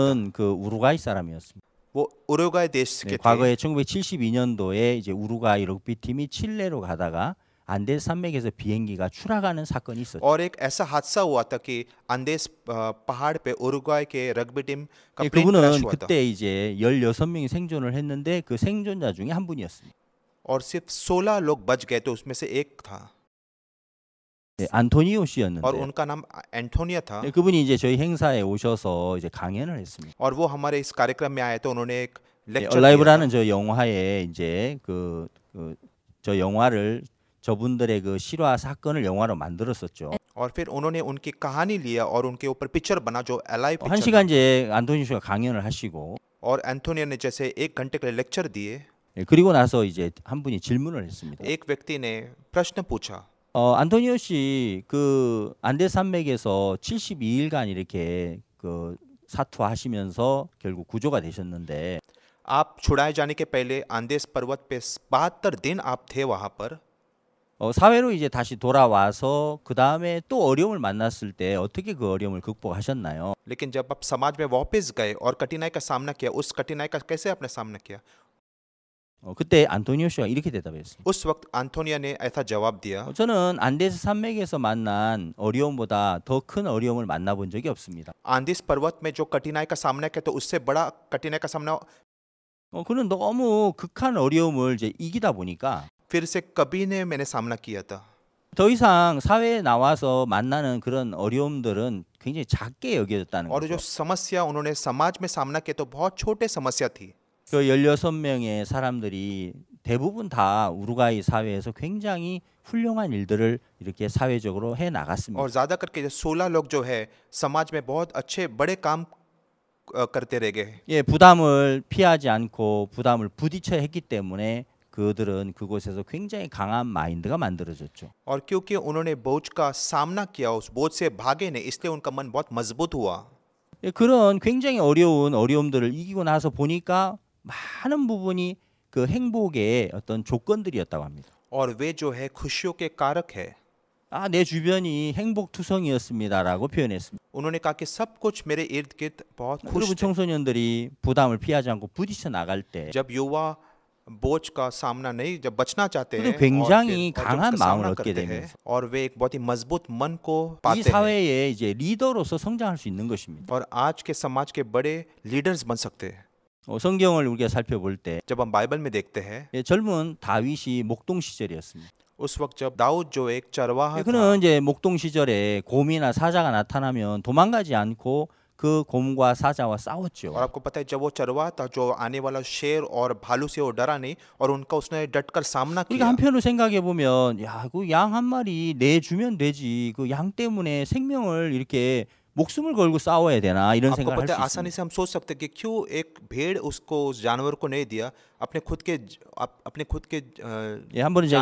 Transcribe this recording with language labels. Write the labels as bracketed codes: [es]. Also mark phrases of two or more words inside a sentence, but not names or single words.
[ko] 그분은 그 우루과이 사람이었습니다. [hi] वो उरुग्वाय देश [ko] 네, [hi] के थे। [ko] 과거에 1972년도에 이제 우루과이 럭비 팀이 칠레로 가다가 안데스 산맥에서 비행기가 추락하는 사건이 있었죠. [hi] और एक ऐसा हादसा हुआ था कि अंदेस पहाड़ पे उरुग्वाय के रग्बी टीम का [ko] 예, [en] plane crash [ko] 그분은 [hi] हुआ था [ko] 그때 이제 16명이 생존을 했는데 그 생존자 중에 한 분이었습니다. [hi] और सिर्फ 16 लोग बच गए तो उसमें से एक था [ko] 예, 안토니오 [hi] और [ko] 씨였는데 [hi] उनका नाम एंटोनिया था [ko] 예, 그분이 이제 저희 행사에 오셔서 이제 강연을 했습니다. [hi] और वो हमारे इस कार्यक्रम में आए तो उन्होंने एक [ko] 예, [hi] लेक्चर दिया था [ko] 얼라이브라는 저 영화에 이제 저 영화를 저분들의 그 실화 사건을 영화로 만들었었죠. [hi] और फिर उन्होंने उनकी कहानी लिया और उनके ऊपर पिक्चर बना जो एलाइव [ko] 한 [hi] पिक्चर [ko] 시간 이제 안토니오 씨가 강연을 하시고 [hi] और एंटोनिया ने जैसे 1 घंटे के लिए लेक्चर दिए [ko] 예, 그리고 나서 이제 한 분이 질문을 했습니다. [hi] एक व्यक्ति ने प्रश्न पूछा [ko] 안토니오 씨 그 안데 산맥에서 72일간 이렇게 그 사투하시면서 결국 구조가 되셨는데 [hi] आप छुड़ाए जाने के पहले आंदेस पर्वत पे 72 दिन आप थे वहां पर [ko] 사회로 이제 다시 돌아와서 그 다음에 또 어려움을 만났을 때 어떻게 그 어려움을 극복하셨나요? [hi] लेकिन जब आप समाज में वापस गए और कठिनाई का सामना किया उस कठिनाई का कैसे आपने सामना किया [ko] 그때 안토니오 씨가 이렇게 대답했습니다. [hi] उस वक्त एंटोनिया ने ऐसा जवाब दिया [ko] 저는 안데스 산맥에서 만난 어려움보다 더 큰 어려움을 만나본 적이 없습니다. [hi] आंदेस पर्वत में जो कठिनाई का सामना किया तो उससे बड़ा कठिनाई का सामना [ko] 그는 너무 극한 어려움을 이제 이기다 보니까 [hi] फिर से कभी ने मैंने सामना किया था [ko] 더 이상 사회에 나와서 만나는 그런 어려움들은 굉장히 작게 여겨졌다는 [hi] और जो [ko] 거죠. [hi] समस्या उन्होंने समाज में सामना किया तो बहुत छोटे समस्या थी [ko] 그 16명의 사람들이 대부분 다 우루과이 사회에서 굉장히 훌륭한 일들을 이렇게 사회적으로 해 나갔습니다. [hi] और ज्यादा करके जो 16 लोग जो है समाज में बहुत अच्छे बड़े काम करते रह गए [ko] 예, 부담을 피하지 않고 부담을 부딪혀 했기 때문에 그들은 그곳에서 굉장히 강한 마인드가 만들어졌죠. [hi] और क्योंकि उन्होंने बोझ का सामना किया उस बोझ से भागे नहीं इसलिए उनका मन बहुत मजबूत हुआ [ko] 예, 그런 굉장히 어려운 어려움들을 이기고 나서 보니까 많은 부분이 그 행복의 어떤 조건들이었다고 합니다. [hi] और वे जो है खुशियों के कारक है [ko] 내 주변이 행복투성이었습니다라고 표현했습니다. [hi] उन्होंने कहा कि सब कुछ मेरे इर्द गिर्द बहुत खुश [ko] 그리고 [hi] थे [ko] 청소년들이 부담을 피하지 않고 부딪혀 나갈 때 [hi] जब युवा बोझ का सामना नहीं जब बचना चाहते हैं [ko] 그리고 굉장히 [hi] और जब [ko] 강한 [hi] उसका [ko] 마음을 [hi] सामना [ko] 얻게 [hi] करते हैं [ko] 되면서 [hi] और वे एक बहुत ही मजबूत मन को [ko] 이 [hi] पाते हैं [ko] 사회에 이제 리더로서 성장할 수 있는 것입니다. [hi] और आज के समाज के बड़े लीडर्स बन सकते हैं [ko] 성경을 우리가 살펴볼 때 [hi] जब हम बाइबल में देखते हैं [ko] 젊은 다윗이 목동 시절이었습니다. [hi] उस वक्त जब दाऊद जो एक चरवाहा था [ko] 그는 이제 목동 시절에 곰이나 사자가 나타나면 도망가지 않고 그 곰과 사자와 싸웠죠. [hi] और आपको पता है जब वो चरवाहा था जो आने वाला शेर और भालू से वो डरा नहीं और उनका उसने डटकर सामना [ko] 우리가 [hi] किया [ko] 한편으로 생각해 보면 그 양 한 마리 내주면 되지. 그 양 때문에 생명을 이렇게 목숨을 걸고 싸워야 되나 이런 [hi] आपको [ko] 생각을 할 [hi] पता है [ko] 수 [hi] आसानी [ko] 있습니다. [hi] से हम सोच सकते हैं कि क्यों एक भेड़ उसको उस जानवर को नहीं दिया अपने खुद के [ko] 예, 한 번은 제가